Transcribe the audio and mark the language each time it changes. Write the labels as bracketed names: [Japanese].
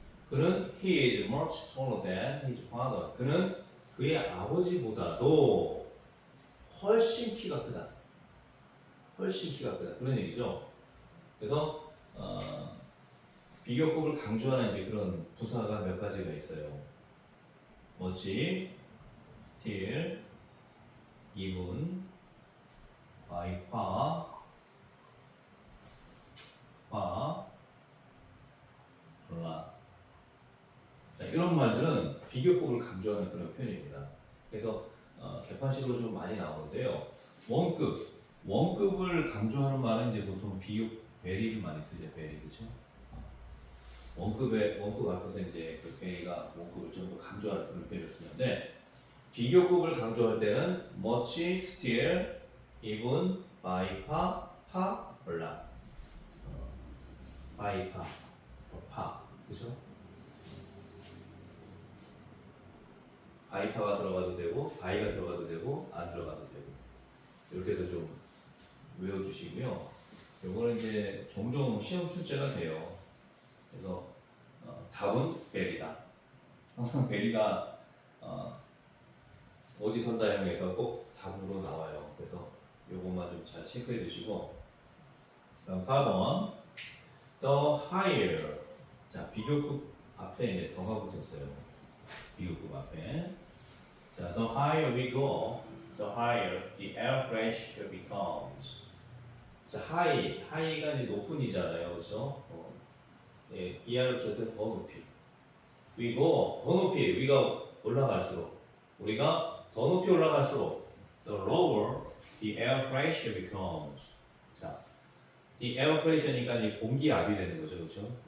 [Korean] 그는 [English] he is much taller than his father. [Korean] 그는 그의 아버지보다도 훨씬 키가 크다. 훨씬 키가 크다. 그런 얘기죠. 그래서 비교급을 강조하는 이제 그런 부사가 몇 가지가 있어요. [English] much, still, even, by far, far, lot. [Korean] 자, 이런 말들은 비교급을 강조하는 그런 표현입니다. 그래서 개판식으로 좀 많이 나오는데요. 원급을 강조하는 말은 이제 보통 비육, 베리를 많이 쓰죠. 베리, 그렇죠? 원급 앞에서 이제 그 베리가 원급을 좀 더 강조하는 그런 표현을 쓰는데 비교급을 강조할 때는 [English] much, still, even, by far, far, lot. by far, far, 그렇죠? [Korean] 바이파가 들어가도 되고 바이가 들어가도 되고 안 들어가도 되고 이렇게 해서 좀 외워주시고요. 요거는 이제 종종 시험 출제가 돼요. 그래서 답은 베리다. 항상 베리가 오지선다형에서 꼭 답으로 나와요. 그래서 요것만 좀 잘 체크해 두시고 다음 4번 [English] The higher [Korean] 자 비교급 앞에 이제 더가 붙었어요. 비교급 앞에 자 [English] the higher we go the higher the air pressure becomes 자 high가 [Korean] 이제 높은이잖아요. 그렇죠? 예, 이하를 붙여서 더 높이 [English] we go [Korean] 더 높이 위가 올라갈수록 우리가 더 높이 올라갈수록 [English] the lower the air pressure becomes [Korean] 자 이 에어 프레셔니까 이제 공기압이 되는 거죠, 그렇죠?